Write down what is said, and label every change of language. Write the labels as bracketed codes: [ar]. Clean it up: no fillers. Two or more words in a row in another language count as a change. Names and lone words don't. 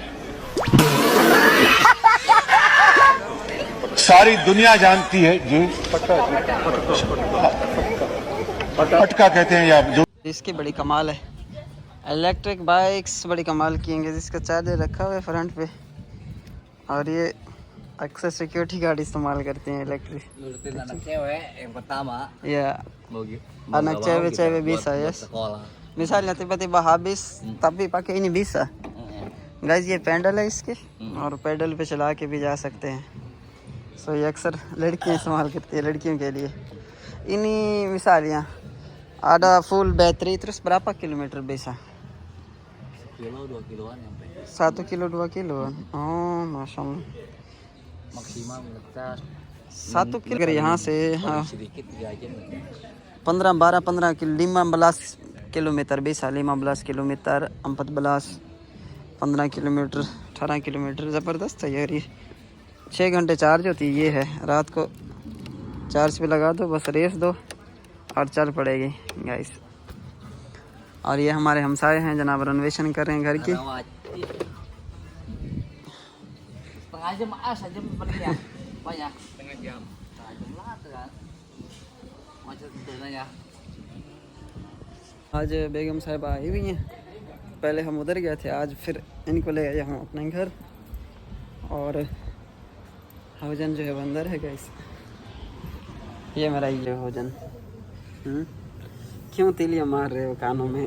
[hi] सारी दुनिया जानती है जी, पटका कहते हैं या जो। इसकी बड़ी कमाल है, [en] electric bikes [hi] बड़ी कमाल की हैं। जिसका चार्जर रखा हुआ है फ्रंट पे, और ये अक्सर [en] security guard [hi] इस्तेमाल करते हैं इलेक्ट्रिक। [id] Ya, anak cewek bisa ya. Misalnya tiba-tiba habis tapi pakai ini bisa. [hi] Guys ये पैडल है इसके, और पैडल पे चला के भी जा सकते हैं। सो ये अक्सर लड़कियां इस्तेमाल करती है, लड़कियों के लिए। [id] Ini misalnya ada [en] full battery, [id] terus berapa kilometer bisa? 1 kiloan sampai 1 kilo 2 kiloan. Oh [ar] ما شاء الله. [id] maksimal ngecat [hi] 1 kilo अगर यहाँ से [id] sedikit 3 jam 15 kilometer bisa, 15 kilometer, 14, 15 kilometer, 18 kilometer। [hi] ज़बरदस्त है यार ये। 6 घंटे चार्ज होती है। ये है रात को चार्ज पे लगा दो, बस रेस दो और चल पड़ेगी गाइस। और ये हमारे हमसाए हैं जनाब, रेनोवेशन कर रहे हैं घर की। [id] setengah jam saja paling ya banyak setengah jam lah kan macet betul ya। [hi] आज बेगम साहिबा आई हुई हैं, पहले हम उधर गए थे, आज फिर इनको ले आए हम अपने घर। और हौजन जो है अंदर है गाइस। ये मेरा ये हौजन क्यों तीलियाँ मार रहे हो कानों में?